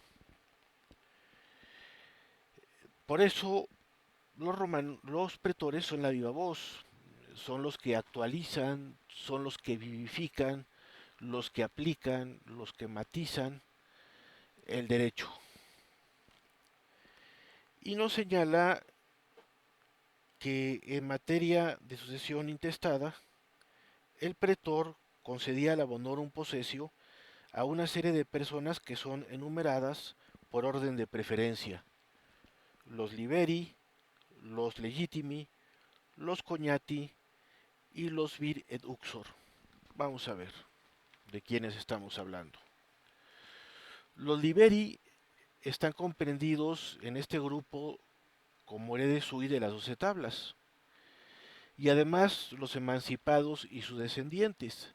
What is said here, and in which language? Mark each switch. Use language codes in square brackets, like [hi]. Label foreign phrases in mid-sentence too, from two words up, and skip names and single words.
[es] Por eso los pretores son la viva voz, son los que actualizan, son los que vivifican, los que aplican, los que matizan el derecho. Y nos señala que en materia de sucesión intestada, el pretor concedía la [la] bonorum possessio [es] a una serie de personas que son enumeradas por orden de preferencia: los liberi, los legitimi, los cognati y los [la] vir et uxor. [es] Vamos a ver de quiénes estamos hablando. Los liberi están comprendidos en este grupo como [la] heredes sui [es] de las 12 tablas, y además los emancipados y sus descendientes.